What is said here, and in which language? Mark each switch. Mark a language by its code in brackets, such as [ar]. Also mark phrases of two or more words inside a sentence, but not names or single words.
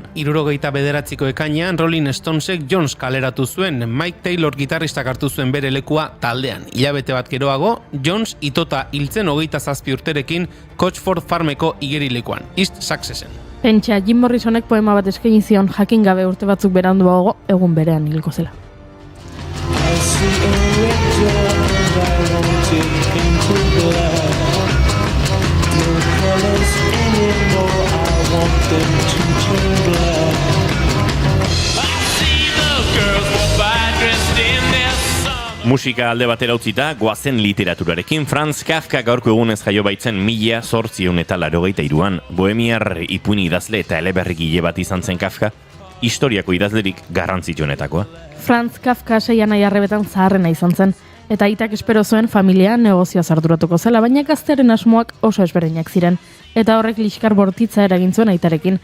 [eu] 79ko ekainean Rolling Stonesek Jones kaleratu zuen, Mike Taylor gitarristak hartu zuen bere lekua taldean. Hilabete bat geroago, Jones itota hiltzen 27 urterekin Coachford Farmeko igerilekuan, East Succesen. Pentsa, Jim Morrisonek poema bat eskaini zion jakin gabe urte batzuk beranduago egun berean hilko zela. [en] I see a red door, I want it into black. No colors anymore, I want them to turn black. I see the girls walk by dressed in their summer. [eu] Musika alde batera utzita, goazen literaturarekin. Franz Kafka gaurko egunez jaio baitzen 1883an. Bohemiar ipuin idazle eta eleberrigile bat izan zen Kafka, historiako idazlerik garrantzitsuenetakoa. Franz Kafka 6 anai arrebetan zaharrena izan zen, eta aitak espero zuen familia negozioaz arduratuko zela, baina gaztearen asmoak oso ezberdinak ziren, eta horrek liskar bortitza eragin zuen aitarekin.